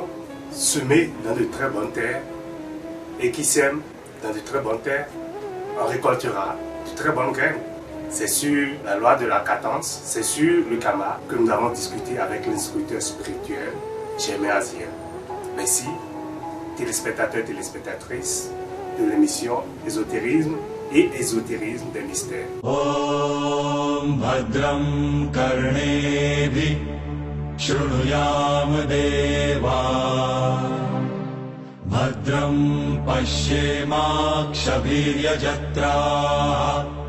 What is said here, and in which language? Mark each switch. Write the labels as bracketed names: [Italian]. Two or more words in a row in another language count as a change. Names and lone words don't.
[French] Semer dans de très bonnes terres et qui sème dans de très bonnes terres, on récoltera de très bonnes graines. C'est sur la loi de la cadence, c'est sur le karma que nous avons discuté avec l'instructeur spirituel Germain Azir. Merci, téléspectateurs et téléspectatrices de l'émission Ésotérisme et Ésotérisme des mystères. [Sanskrit] ॐ भद्रं कर्णेभिः शृणुयाम देवा भद्रं पश्येमाक्षभिर्य जत्राः